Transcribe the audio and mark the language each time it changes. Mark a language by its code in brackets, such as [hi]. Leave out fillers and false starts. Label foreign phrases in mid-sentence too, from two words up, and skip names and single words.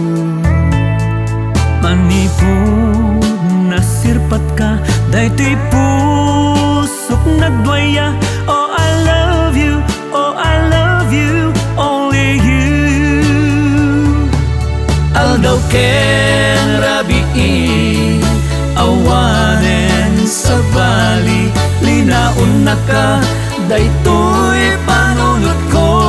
[ilo] Manipod nasirpat ka daytoy pusok nagdwaya. [en] Oh I love you, oh I love you, only you. [ilo] Aldaw ken rabii awanen sa bali, linaon na ka daytoy panunot ko.